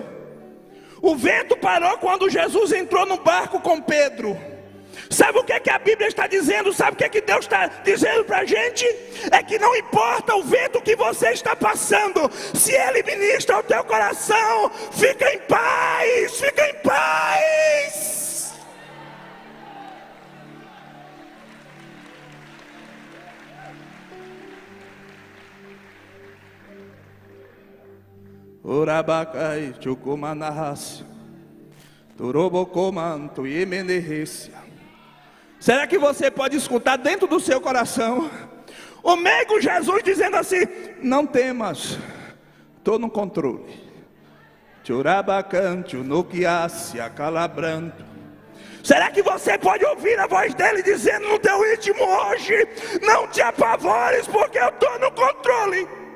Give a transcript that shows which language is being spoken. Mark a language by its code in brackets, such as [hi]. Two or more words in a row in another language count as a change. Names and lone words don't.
[pt] O vento parou quando Jesus entrou no barco com Pedro. Sabe o que é que a Bíblia está dizendo? Sabe o que é que Deus está dizendo para a gente? É que não importa o vento que você está passando, se Ele ministra ao teu coração, fica em paz, fica em paz. Orabacai, chocomanahas, torobocomanto e emenerrecia. Será que você pode escutar dentro do seu coração o meigo Jesus dizendo assim, não temas, estou no controle. Chorabacante, noquiácia, calabrando. Será que você pode ouvir a voz dele dizendo no teu íntimo hoje, não te apavores porque eu estou no controle.